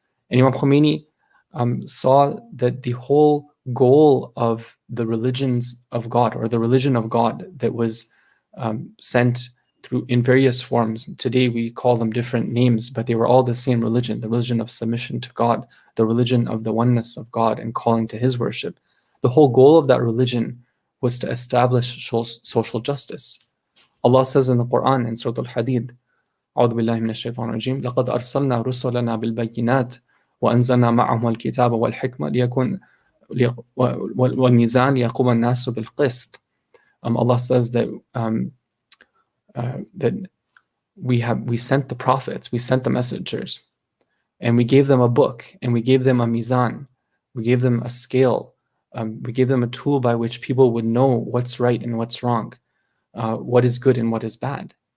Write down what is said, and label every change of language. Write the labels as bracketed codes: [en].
[en] And Imam Khomeini saw that the whole goal of the religions of God, or the religion of God that was sent through in various forms. Today we call them different names, but they were all the same religion, the religion of submission to God, the religion of the oneness of God and calling to his worship. The whole goal of that religion was to establish social justice. Allah says in the Quran in Surah Al-Hadid, [ar] أعوذ بالله من الشيطان الرجيم لقد أرسلنا رسلنا بالبينات وأنزلنا معهم الكتاب والحكمة ليكون والميزان ليقوم الناس بالقسط. [en] Allah says that that we sent the prophets, we sent the messengers, and we gave them a book, and we gave them a mizan, we gave them a scale, we gave them a tool by which people would know what's right and what's wrong, what is good and what is bad.